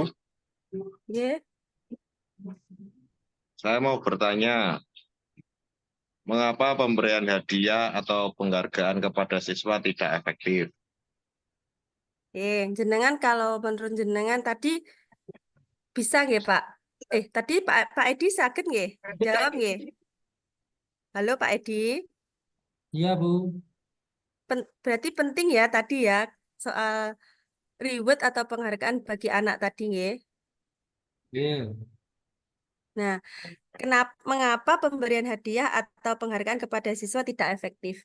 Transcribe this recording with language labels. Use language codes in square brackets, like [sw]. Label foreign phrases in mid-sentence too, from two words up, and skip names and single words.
[id] Ya, Saya mau bertanya, mengapa pemberian hadiah atau penghargaan kepada siswa tidak efektif? jenengan kalau menurut jenengan tadi bisa nggih Pak? Tadi Pak Edi sakit nggih? Jawab nggih. Halo Pak Edi. Iya, Bu. Berarti penting ya tadi ya soal reward atau penghargaan bagi anak tadi nggih. Iya. Nah, mengapa pemberian hadiah atau penghargaan kepada siswa tidak efektif?